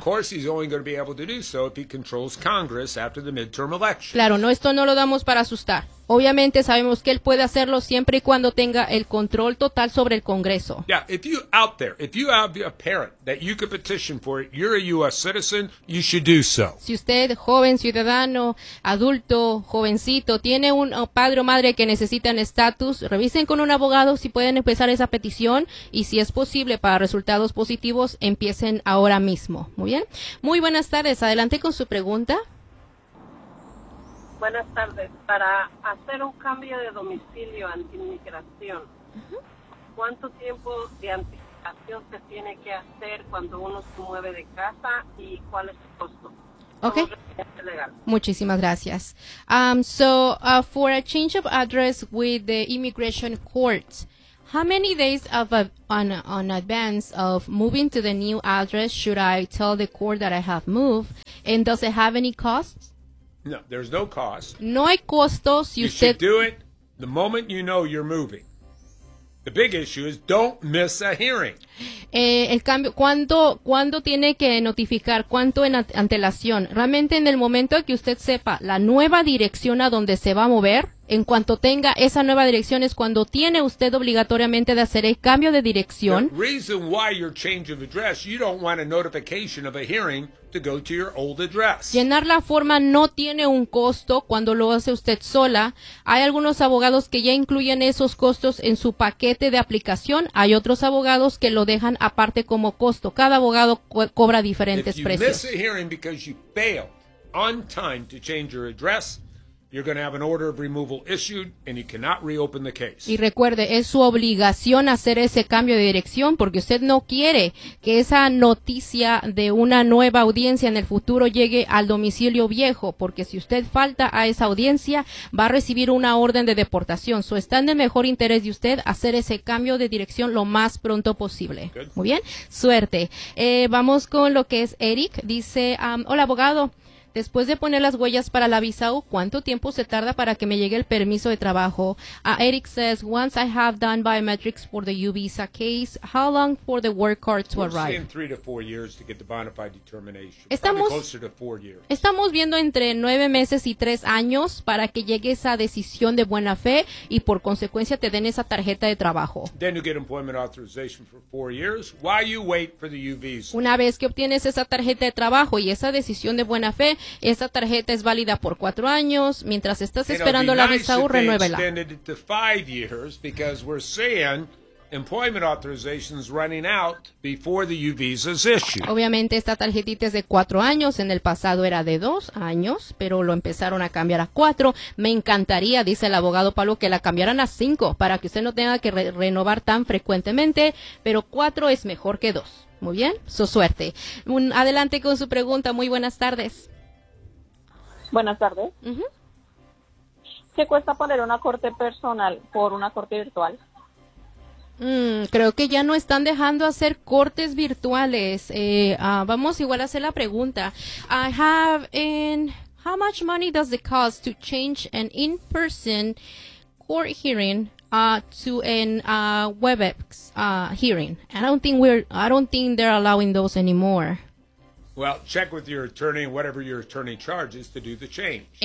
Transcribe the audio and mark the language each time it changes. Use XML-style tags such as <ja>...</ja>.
<en>Of course, he's only going to be able to do so if he controls Congress after the midterm elections.</en> <es>Claro, no, esto no lo damos para asustar. Obviamente sabemos que él puede hacerlo siempre y cuando tenga el control total sobre el Congreso.</es> <en>Yeah, if you out there, if you have a parent that you could petition for, you're a U.S. citizen, you should do so.</en> <es>Si usted, joven ciudadano, adulto, jovencito, tiene un padre o madre que necesita un estatus, revisen con un abogado si pueden empezar esa petición y si es posible para resultados positivos, empiecen ahora mismo. Muy bien. Muy buenas tardes. Adelante con su pregunta. Buenas tardes. Para hacer un cambio de domicilio ante inmigración, ¿cuánto tiempo de anticipación se tiene que hacer cuando uno se mueve de casa y cuál es el costo? Okay. Muchísimas gracias.</es> <en>For a change of address with the immigration court, how many days of on advance of moving to the new address should I tell the court that I have moved? And does it have any costs? No, there's no cost.</en> <es>No hay costo si usted...</es> <en>You should do it the moment you know you're moving. The big issue is don't miss a hearing.</en> <es>El cambio, ¿cuándo tiene que notificar? ¿Cuánto en antelación? Realmente en el momento que usted sepa la nueva dirección a donde se va a mover, en cuanto tenga esa nueva dirección es cuando tiene usted obligatoriamente de hacer el cambio de dirección.</es> <en>The reason why your change of address, you don't want a notification of a hearing to go to your old address.</en> <es>Llenar la forma no tiene un costo cuando lo hace usted sola. Hay algunos abogados que ya incluyen esos costos en su paquete de aplicación. Hay otros abogados que lo dejan aparte como costo. Cada abogado cobra diferentes precios.</es> <en>If you miss a hearing because you failed on time to change your address, you're going to have an order of removal issued and you cannot reopen the case.</en> <es>Y recuerde, es su obligación hacer ese cambio de dirección porque usted no quiere que esa noticia de una nueva audiencia en el futuro llegue al domicilio viejo, porque si usted falta a esa audiencia, va a recibir una orden de deportación. So está en el mejor interés de usted hacer ese cambio de dirección lo más pronto posible.</es> <en>Good.</en> <es>Muy bien, suerte. Vamos con lo que es Eric. Dice, hola abogado. Después de poner las huellas para la visa U, ¿cuánto tiempo se tarda para que me llegue el permiso de trabajo?</es> <en>Eric says, once I have done biometrics for the U visa case, how long for the work card to We're arrive? We're saying 3 to 4 years to get the bona fide determination.</en> <es>Estamos,</es> <en>probably closer to 4 years.</en> <es>Estamos viendo entre 9 meses y 3 años para que llegue esa decisión de buena fe y por consecuencia te den esa tarjeta de trabajo.</es> <en>Then you get employment authorization for 4 years. Why you wait for the U visa?</en> <es>Una vez que obtienes esa tarjeta de trabajo y esa decisión de buena fe, Esta tarjeta es válida por 4 años. Mientras estás esperando la visa U, renuévela.</es> <en>It'll be nice if they extended it to 5 years because we're seeing employment authorizations running out before the U visa is issued.</en> <es>Obviamente esta tarjetita es de 4 años. En el pasado era de 2 años, pero lo empezaron a cambiar a 4. Me encantaría, dice el abogado Pablo, que la cambiaran a 5 para que usted no tenga que renovar tan frecuentemente, pero 4 es mejor que 2. Muy bien, su suerte. Adelante con su pregunta. Muy buenas tardes. Buenas tardes. ¿Qué cuesta poner una corte personal por una corte virtual? Creo que ya no están dejando hacer cortes virtuales. Vamos igual a hacer la pregunta.</es> <en>I have in how much money does it cost to change an in-person court hearing to an WebEx hearing? I don't think they're allowing those anymore. Well, check with your attorney whatever your attorney charges to do the change.</en>